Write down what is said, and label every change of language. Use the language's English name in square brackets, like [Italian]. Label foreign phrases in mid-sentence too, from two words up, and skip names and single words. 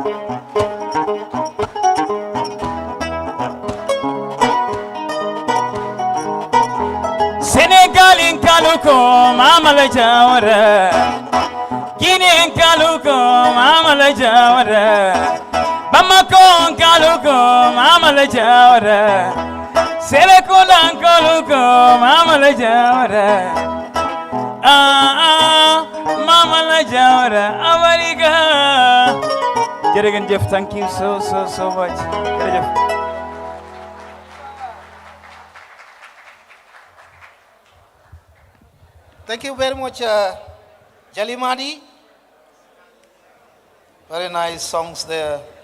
[Mandingo] Sénégal in kaluko mama la Jawara Guinée in kaluko mama la Jawara Bamako in kaluko mama la Jawara Serekunda in kaluko mama la Jawara mama la Jawara [English] America jërëjëf thank you so much jërëjëf Thank you very much, Jalimadi. Very nice songs there.